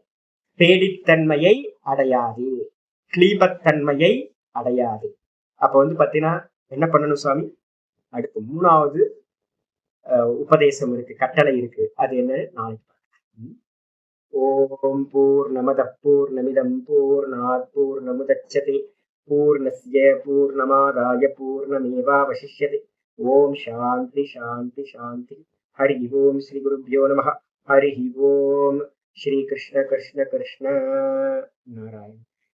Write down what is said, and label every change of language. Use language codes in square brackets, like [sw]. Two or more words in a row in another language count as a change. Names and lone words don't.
[ta] பேடித்தன்மையை அடையாது, கிளீபத்தன்மையை அடையாது. அப்ப வந்து பாத்தீங்கன்னா என்ன பண்ணணும் சுவாமி, அடுத்து மூணாவது உபதேசம் இருக்கு, கட்டளை இருக்கு. அது என்ன நாளைக்கு பார்க்கலாம். [sa] ॐ पूर्णमदः पूर्णमिदं पूर्णात् पूर्णमुदच्यते पूर्णस्य पूर्णमादाय पूर्णमेवावशिष्यते. ॐ शान्ति शान्ति शान्ति। हरि ॐ श्री गुरुभ्यो नमः. हरि ॐ। श्री कृष्ण कृष्ण कृष्ण नारायण.